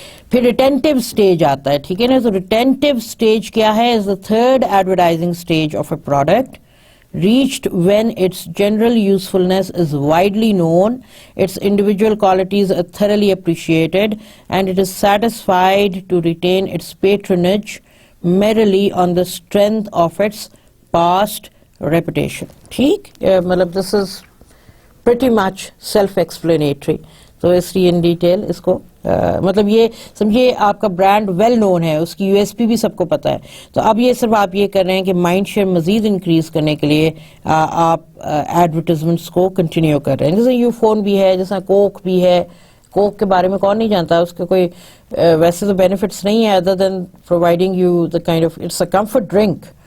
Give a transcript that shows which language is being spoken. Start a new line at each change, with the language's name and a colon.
Urdu: پھر ریٹینٹیو سٹیج آتا ہے, ٹھیک ہے نا. تو ریٹینٹیو سٹیج کیا ہے؟
English: Is the third advertising stage of a product, reached when its general usefulness is widely known, its individual qualities are thoroughly appreciated, and it is satisfied to retain its patronage merely on the strength of its past reputation.
Urdu: ٹھیک, مطلب
English: this is pretty much self-explanatory.
Urdu: تو اس لیے in detail اس کو مطلب یہ سمجھیے آپ کا برانڈ ویل نون ہے, اس کی یو ایس پی بھی سب کو پتہ ہے. تو اب یہ صرف آپ یہ کر رہے ہیں کہ مائنڈ شیئر مزید انکریز کرنے کے لیے آپ ایڈورٹیزمنٹس کو کنٹینیو کر رہے ہیں. جیسے یو فون بھی ہے, جیسا کوک بھی ہے. کوک کے بارے میں کون نہیں جانتا, اس کے کوئی ویسے تو بینیفٹس نہیں ہے
English: Other than providing you the kind of it's a comfort drink.